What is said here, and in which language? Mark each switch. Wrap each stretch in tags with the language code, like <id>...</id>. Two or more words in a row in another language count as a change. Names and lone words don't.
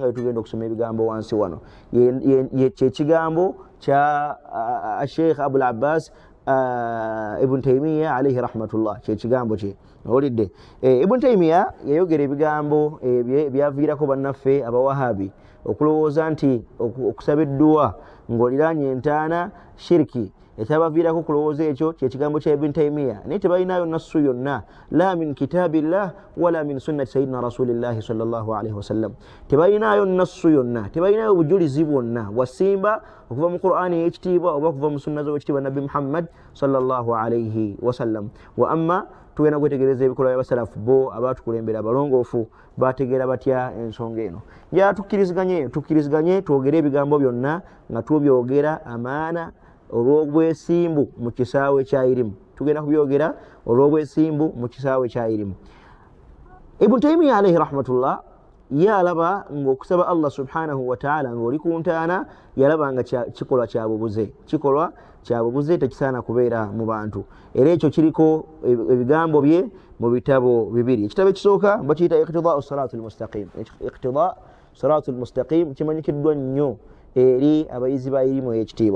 <lg>Nga tugenda okusoma ebigambo wansi wano kyekigambo kya Sheikh Abul Abbas Ibn Taymiyyah</lg> <ar>عليه رحمة الله,</ar> <lg>kyekigambo kye olidde. Ibn Taymiyyah yayogera ebigambo ebyaviirako bannaffe abawahabi okulowooza nti okusaba edduwa ng'oliraanye entaana shiriki. Ekyabaviirako okulowooza ekyo kyekigambo kya Ibn Taymiyyah, naye tebalinayo nassu yonna</lg> <ar>لا من كتاب الله ولا من سنة سيدنا رسول الله صلى الله عليه وسلم.</ar> <lg>Tebalinayo nassu yonna, tebalinayo bujulizi bwonna bwasimba okuva mu Qur'ani ey'ekitiibwa oba okuva mu sunna z'owekitiibwa Nabbi Muhammad</lg> <ar>صلى الله عليه وسلم.</ar> <lg>Wa amma tugenda kwetegereza ebikolwa by'abasalafu bo abaatukulembera abalongoofu bategeera batya ensonga eno. Njala tukkiriziganye twogere ebigambo byonna nga tubyogera amaana olw'obwesimbu mu kisaawe kya irimu. Tugenda kubyogera olw'obwesimbu mu kisaawe kya irimu. Ibn Taymiyyah</lg> <ar>عليه رحمة الله</ar> <lg>yalaba ng'okusaba Allah</lg> <ar>سبحانه وتعالى</ar> <lg>ng'oli ku ntaana yalaba nga kikolwa kya bubuze tekisaana kubeera mu bantu. Era ekyo kiriko ebigambo bye mu bitabo bibiri. Ekitabo ekisooka bakiyita iqtidaa'u siraatil mustaqim. Iqtidaa'u siraatil mustaqim kimanyikiddwa nnyo eri abayizi ba irimu ey'ekitiibwa.</lg>